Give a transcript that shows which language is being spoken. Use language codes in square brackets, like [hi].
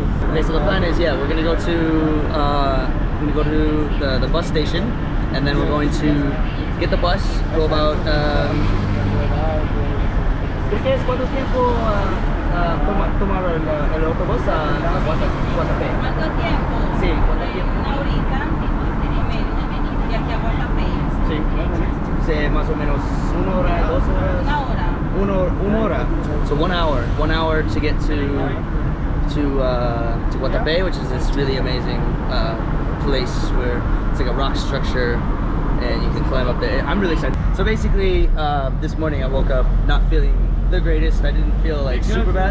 [en] Okay, so the plan is, we're gonna go to the bus station, and then we're going to get the bus, go about. [es] ¿Cuánto tiempo tomar el autobús a Guatapé? ¿Cuánto tiempo? Sí, ¿cuánto tiempo? Una horita y media de aquí a Guatapé. Sí, más o menos 1 hora, 2 horas. Una hora. [en] So 1 hour. 1 hour to get to Guatapé, which is this really amazing place where it's like a rock structure and you can climb up there. I'm really excited. So basically, this morning I woke up not feeling the greatest. I didn't feel like super bad.